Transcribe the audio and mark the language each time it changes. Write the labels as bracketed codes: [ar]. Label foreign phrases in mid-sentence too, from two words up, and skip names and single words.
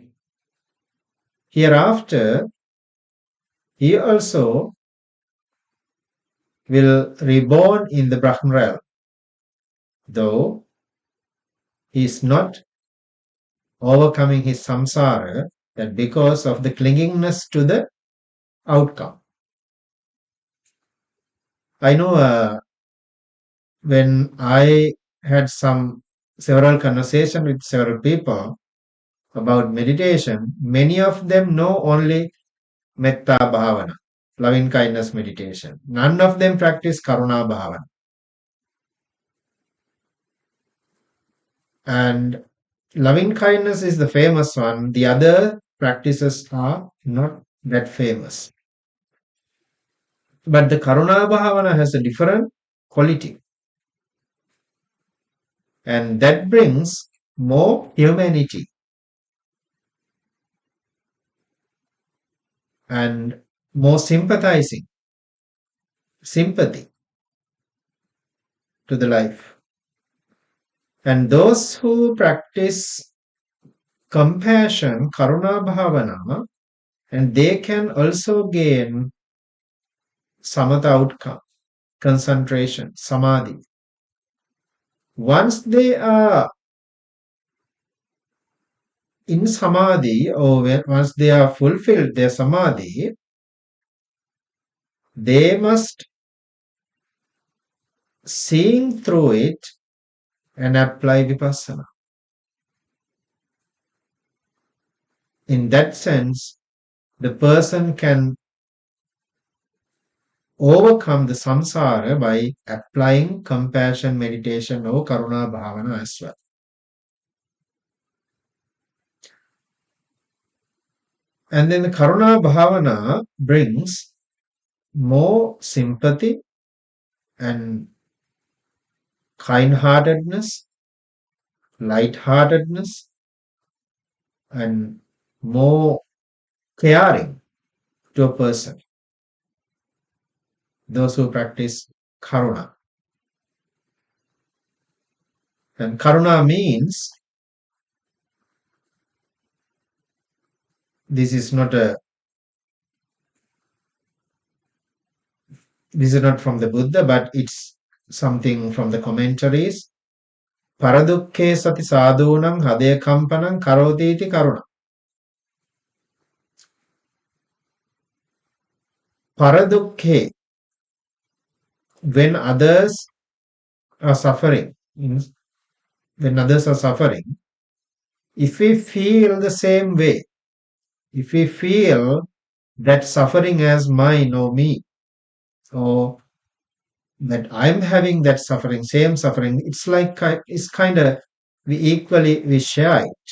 [en] Hereafter, he also will reborn in the Brahman realm, though he is not overcoming his samsara, that because of the clingingness to the outcome. I know when I had several conversations with several people about meditation, many of them know only [pi] metta bhavana, [en] loving kindness meditation. None of them practice [pi] karuna bhavana. [en] And loving kindness is the famous one. The other practices are not that famous. But the [pi] karuna bhavana [en] has a different quality. And that brings more humanity and more sympathy to the life. And those who practice compassion, [pi] karuna bhavana, [en] and they can also gain samatha outcome, concentration, samadhi. Once they are in samadhi, or once they are fulfilled their samadhi, they must seeing through it and apply vipassana. In that sense, the person can overcome the samsara by applying compassion meditation or [pi] karuna bhavana [en] as well. And then the [pi] karuna bhavana [en] brings more sympathy and kind-heartedness, light-heartedness, and more caring to a person. Those who practice karuna. And karuna means this is not from the Buddha, but it's something from the commentaries. [pi] Paradukke sati sadhunam hadaya kampanam karoti iti karuna. [en] Paradukke, when others are suffering, when others are suffering, if we feel the same way, if we feel that suffering as mine or me, or that I'm having that suffering, same suffering, it's kind of we share it.